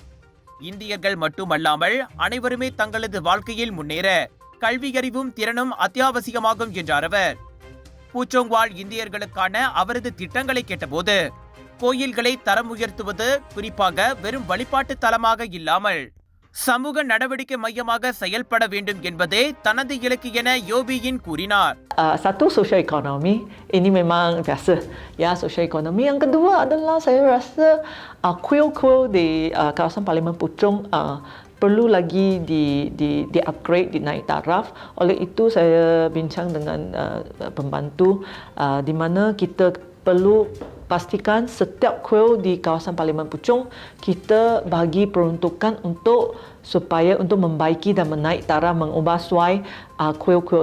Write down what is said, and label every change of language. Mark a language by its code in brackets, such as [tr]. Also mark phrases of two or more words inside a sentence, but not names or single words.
[ta] இந்தியர்கள் மட்டுமல்லாமல் அனைவருமே தங்களது வாழ்க்கையில் முன்னேற கல்வியறிவும் திறனும் அத்தியாவசியமாகும் என்றார் அவர். பூச்சோங் வாழ் இந்தியர்களுக்கான அவரது திட்டங்களை கேட்டபோது கோயில்களை தரம் உயர்த்துவது குறிப்பாக வெறும் வழிபாட்டு தலமாக இல்லாமல் சமூக நடவடிக்கை மையமாக செயல்பட வேண்டும் என்பதே தனது இலக்கு என யோபியின் கூறினார். [ms] Satu [en] social economy [ms] ini memang biasa ya, [en] social economy. [ms] Yang kedua adalah saya rasa kuil-kuil di kawasan Parlimen Puchong perlu lagi di upgrade, dinaik taraf. Oleh itu saya bincang dengan pembantu di mana kita perlu pastikan setiap kuil di kawasan Parlimen Puchong kita bagi peruntukan untuk supaya untuk membaiki dan menaik taraf, mengubah suai kuil-kuil.